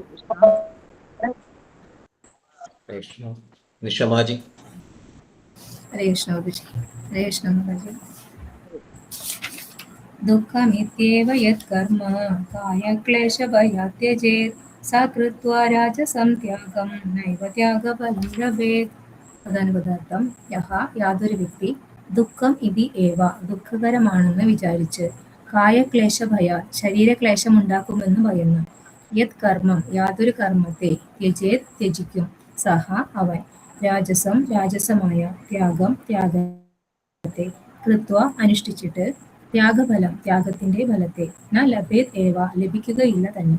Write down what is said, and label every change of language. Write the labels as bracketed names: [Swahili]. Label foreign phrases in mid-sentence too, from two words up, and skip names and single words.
[Sanskrit] वैष्णव निशमाजी हरे कृष्ण गुरुजी हरे कृष्ण माताजी दुःखमित्येव यत्कर्म कायक्लेशभयात् त्यजेत् सा कृत्वा राजसं त्यागं नैव त्यागफलं लभेत् [Malayalam] പദാനുപദാർത്ഥം യഹ യാതൊരു വ്യക്തി [Sanskrit] ദുഃഖം ഇതി ഏവ [Malayalam] ദുഃഖകരമാണെന്ന് വിചാരിച്ച് കായക്ലേശഭയ ശരീരക്ലേശമുണ്ടാക്കുമെന്ന് ഭയന്ന് യത് കർമ്മം യാതൊരു കർമ്മത്തെ ത്യജേത് ത്യജിക്കും സഹ അവൻ രാജസം രാജസമായ ത്യാഗം ത്യാഗത്തെ കൃത്വ അനുഷ്ഠിച്ചിട്ട് ത്യാഗഫലം ത്യാഗത്തിന്റെ ഫലത്തെ ന ലഭേത് ഏവ ലഭിക്കുകയില്ല തന്നെ.